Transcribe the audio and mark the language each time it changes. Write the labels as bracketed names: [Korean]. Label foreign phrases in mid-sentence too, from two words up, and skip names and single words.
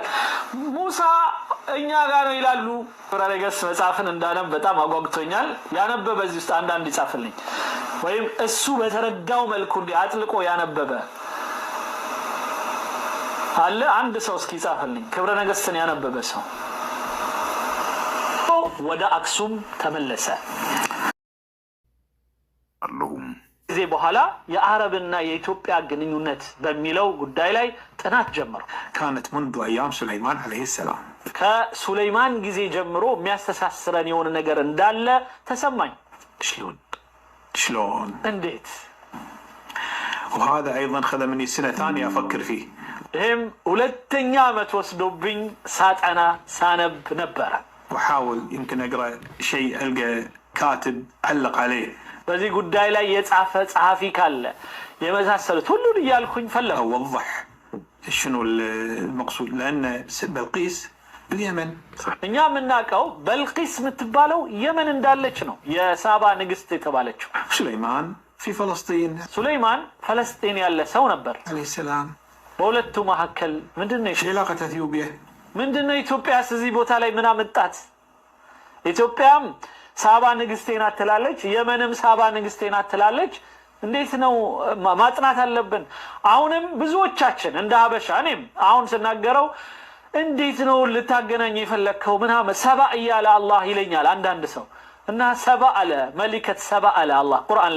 [Amharic] ሙሳ እኛ ጋር ነው ይላሉ። ፍራረገስ መጽሐፍን እንዳነብ በጣም አጓግቶኛል። ያነበበ በዚህ ውስጥ አንዳንድ ይጻፍልኝ፣ ወይም እሱ በተረዳው መልኩ አጥልቆ ያነበበ አለ አንድ ሰው እስኪ ይጻፍልኝ። ክብረ ነገስትን ያነበበ ሰው ወደ አክሱም ተመለሰ። ጊዜ በኋላ የአረብና የኢትዮጵያ ግንኙነት በሚለው ጉዳይ ላይ ጥናት ጀመሩ። [Arabic] كانت منذ ايام سليمان عليه السلام [Amharic] ከሱለይማን ጊዜ ጀምሮ የሚያስተሳስረን የሆነ ነገር እንዳለ ተሰማኝ። [Arabic] شلون [Amharic] እንዴት? [Arabic] وهذا ايضا خذ مني سنه ثانيه افكر فيه [Amharic] ይህም ሁለተኛ ዓመት ወስዶብኝ ሳጠና ሳነብ ነበረ። [Arabic] وحاول يمكن اقرا شيء القى كاتب علق عليه [Amharic] በዚህ ጉዳይ ላይ የጻፈ ጸሐፊ ካለ የመሳሰሉት ሁሉ እያልኩኝ ፈለኩ። [Arabic] اوضح شنو المقصود، لان بلقيس باليمن [Amharic] እኛ የምናውቀው በልቂስ የምትባለው የመን እንዳለች ነው፣ የሳባ ንግስት የተባለችው። [Arabic] سليمان في فلسطين [Amharic] ሱለይማን ፈለስጢን ያለ ሰው ነበር [Arabic] عليه السلام። [Amharic] በሁለቱ መካከል ምንድነው [Arabic] علاقه اثيوبيا [Amharic] ምንድነው? ኢትዮጵያስ እዚህ ቦታ ላይ ምን አመጣት? ኢትዮጵያም ሳባ ንግስቴ ናት ትላለች፣ የመንም ሳባ ንግስቴ ናት ትላለች። እንዴት ነው ማጥናት አለብን። አሁንም ብዙዎቻችን እንደ ሀበሻ እኔም አሁን ስናገረው እንዴት ነው ልታገናኝ የፈለከው ምናምን ሰባ እያለ አላህ ይለኛል አንዳንድ ሰው እና ሰባ አለ መሊከት ሰባ አለ አላህ ቁርአን